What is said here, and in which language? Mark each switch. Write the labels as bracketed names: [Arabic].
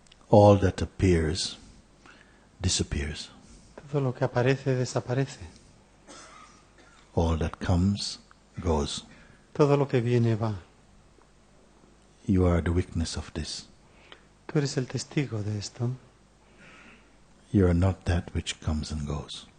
[English] All that appears disappears. [Spanish] Todo lo que aparece desaparece. [English] All that comes goes. [Spanish] Todo lo que viene va. [English] You are the witness of this. [Spanish] Tú eres el testigo de esto. [English] You are not that which comes and goes.